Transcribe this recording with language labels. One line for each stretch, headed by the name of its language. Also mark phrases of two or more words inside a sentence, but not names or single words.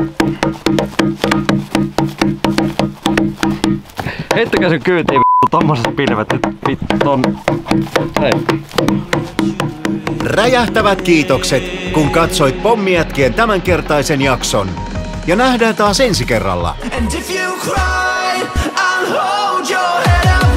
Finnish: Heittäkää sen kyytiin tommoset pilvet nyt vittu on. Hei. Räjähtävät kiitokset, kun katsoit Pommijätkien tämänkertaisen jakson. Ja nähdään taas ensi kerralla.
English: And if you cry, I'll hold your head up.